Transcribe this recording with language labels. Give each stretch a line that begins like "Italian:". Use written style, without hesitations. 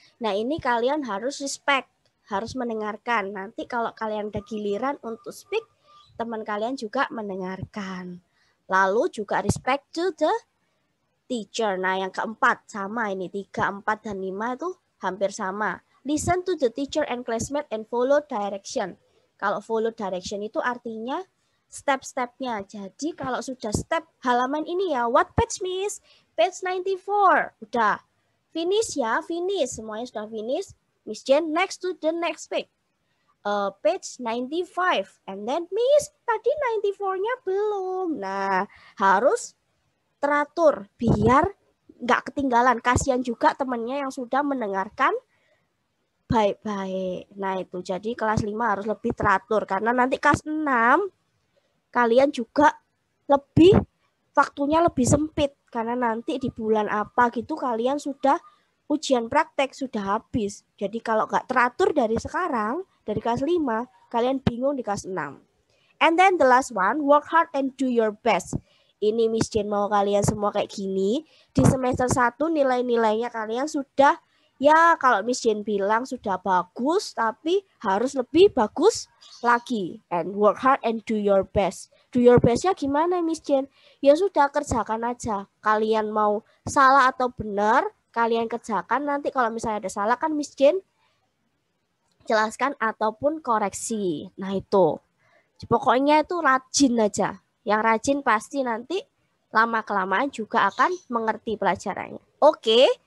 Indonesian: Nah, ini kalian harus respect, harus mendengarkan. Nanti kalau kalian ada giliran untuk speak, teman kalian juga mendengarkan. Lalu juga
English: respect to the teacher.
Indonesian: Nah, yang keempat sama ini 3, 4 dan 5 itu hampir sama.
English: Listen to the teacher and classmate and follow direction.
Indonesian: Kalau follow direction itu artinya step-stepnya. Jadi kalau sudah step halaman ini ya,
English: what page Miss?
Indonesian: Page 94. Udah. Finish ya, finish. Semuanya sudah finish.
English: Miss Jane, next to the next page. Page 95. And then Miss,
Indonesian: tadi 94-nya belum. Nah, harus teratur biar nggak ketinggalan. Kasihan juga temannya yang sudah mendengarkan baik-baik. Nah itu jadi kelas 5 harus lebih teratur karena nanti kelas 6 kalian juga lebih waktunya lebih sempit karena nanti di bulan apa gitu kalian sudah ujian praktek sudah habis. Jadi kalau nggak teratur dari sekarang dari kelas 5 kalian bingung di kelas 6.
English: And then the last one, work hard and do your best.
Indonesian: Ini Miss Jane mau kalian semua kayak gini. Di semester 1 nilai-nilainya kalian sudah ya kalau Miss Jane bilang sudah bagus, tapi harus lebih bagus lagi.
English: And work hard and do your best. Do your bestnya
Indonesian: gimana Miss Jane? Ya sudah kerjakan aja. Kalian mau salah atau benar, kalian kerjakan. Nanti kalau misalnya ada salah kan Miss Jane jelaskan ataupun koreksi. Nah itu. Pokoknya itu rajin aja. Yang rajin pasti nanti lama-kelamaan juga akan mengerti pelajarannya. Oke.